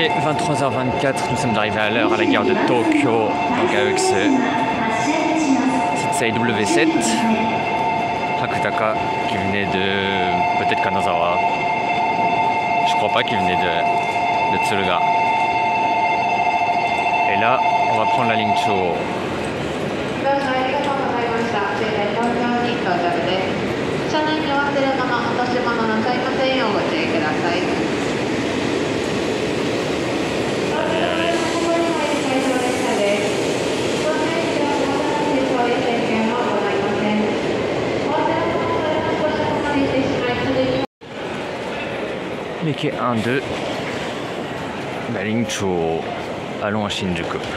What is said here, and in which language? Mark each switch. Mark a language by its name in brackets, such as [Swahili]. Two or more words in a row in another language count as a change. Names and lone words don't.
[French] 23h24, nous sommes arrivés à l'heure à la gare de Tokyo, donc avec ce Sitsai W7, Hakutaka qui venait de peut-être Kanazawa, je crois pas qu'il venait de Tsuruga. Et là, on va prendre la ligne Chuo. [Japanese] 車内にお忘れ物、落とし物なさいませんようご注意ください。 [French] Les quais 1, 2, la ligne Chuo, allons à Shinjuku.